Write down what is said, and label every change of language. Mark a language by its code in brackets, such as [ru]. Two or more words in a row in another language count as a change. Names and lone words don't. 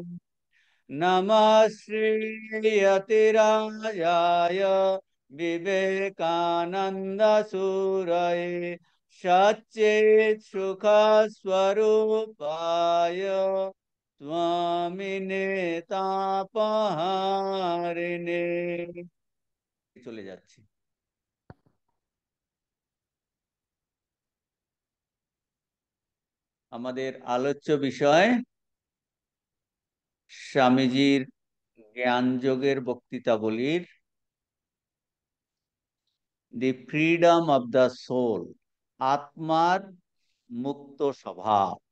[sa] नमः श्रीयतिराजाय विवेकानंद सूरये सच्चित् सुख स्वरूपाय स्वामिने तापहारिणे। [bn] চলে যাচ্ছি। আমাদের আলোচ্য বিষয় স্বামীজির জ্ঞান যোগের বক্তৃতাবলীর দি ফ্রিডম অব দ্য সোল, আত্মার মুক্ত স্বভাব।